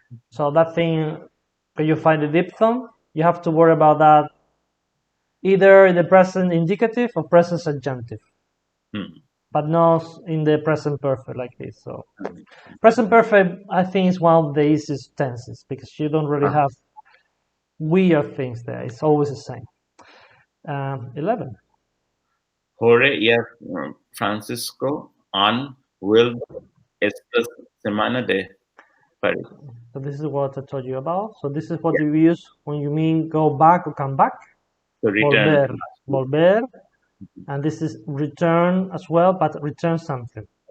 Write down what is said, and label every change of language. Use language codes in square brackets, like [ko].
[en] So that thing, when you find the diphthong, you have to worry about that either in the present indicative or present subjunctive. But not in the present perfect like this. So present perfect, I think, is one of the easiest tenses because you don't really have weird things there. It's always the same. 11. [es] Jorge y Francisco han vuelto esta semana de Paris. [en] So this is what I told you about. So this is what you use when you mean go back or come back. So return. Volver. And this is return as well, but return something.